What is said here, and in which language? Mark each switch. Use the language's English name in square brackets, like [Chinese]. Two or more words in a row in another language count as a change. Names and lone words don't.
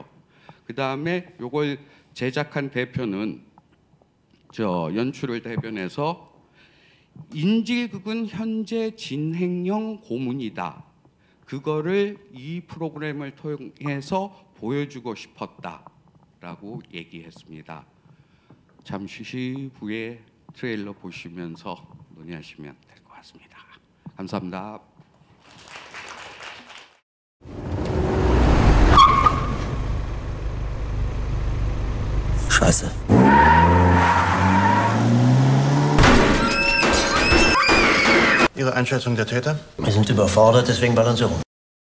[Korean] 그 다음에 이걸 제작한 대표는 저 연출을 대변해서 인질극은 현재 진행형 고문이다. 그거를 이 프로그램을 통해서 보여주고 싶었다라고 얘기했습니다. 잠시 후에 트레일러 보시면서 논의하시면 될 것 같습니다. 감사합니다. [German] Scheiße. Ihre Einschätzung der Täter? Wir sind überfordert, deswegen ballern sie rum.